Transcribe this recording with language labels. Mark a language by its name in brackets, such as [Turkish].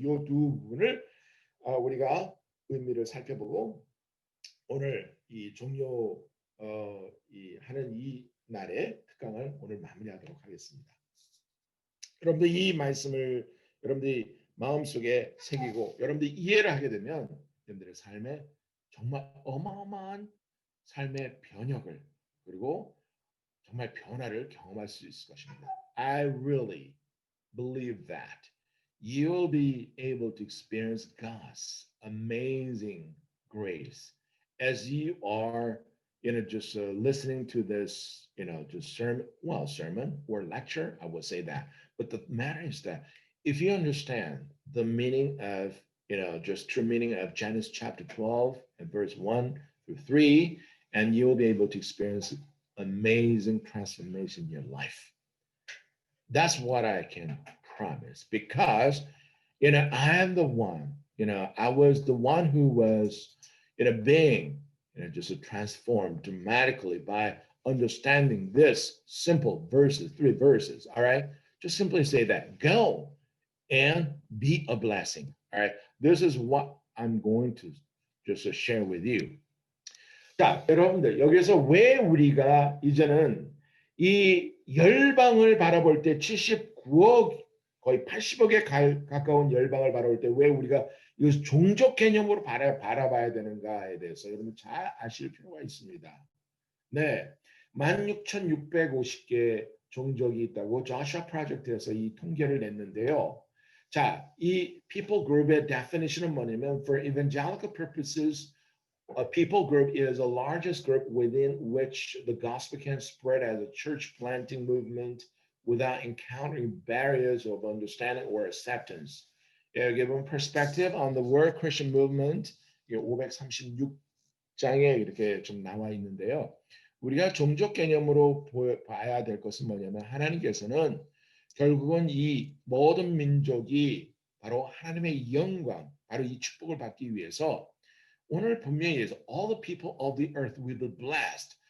[Korean] 이 두 부분을 우리가 의미를 살펴보고 오늘 이 종료 하는 이 날의 특강을 오늘 마무리하도록 하겠습니다. 여러분들 이 말씀을 여러분들이 마음속에 새기고 여러분들이 이해를 하게 되면 여러분들의 삶에 정말 어마어마한 삶의 변혁을 그리고 정말 변화를 경험할 수 있을 것입니다. [English] I really believe that you'll be able to experience God's amazing grace as you are, just listening to this, just sermon or lecture. I would say that. But the matter is that if you understand the meaning of, just true meaning of Genesis chapter 12 and verse 1 through 3, and you'll be able to experience amazing transformation in your life. That's what I can promise because, I am the one, I was the one who was, being, just transformed dramatically by understanding this simple verses, 3 verses. All right. Just simply say that go and be a blessing. All right. This is what I'm going to just share with you. [Korean] 자, 여러분들 여기서 왜 우리가 이제는 이 열방을 바라볼 때 79억 거의 80억에 가까운 열방을 바라볼 때 왜 우리가 이 종족 개념으로 바라봐야 되는가에 대해서 여러분 잘 아실 필요가 있습니다. 네, 16,650개 종족이 있다고 조슈아 프로젝트에서 이 통계를 냈는데요. 자, 이 people group의 definition은 뭐냐면 [English] for evangelical purposes a people group is the largest group within which the gospel can spread as a church planting movement without encountering barriers of understanding or acceptance. [Korean] 여기 보면 perspective on the world Christian movement 536장에 이렇게 좀 나와 있는데요. 우리가 종족 개념으로 봐야 될 것은 뭐냐면 하나님께서는 결국은 이 모든 민족이 바로 하나님의 영광, 바로 이 축복을 받기 위해서 오늘 분명히 해서 [English] all the people of the earth will be blessed.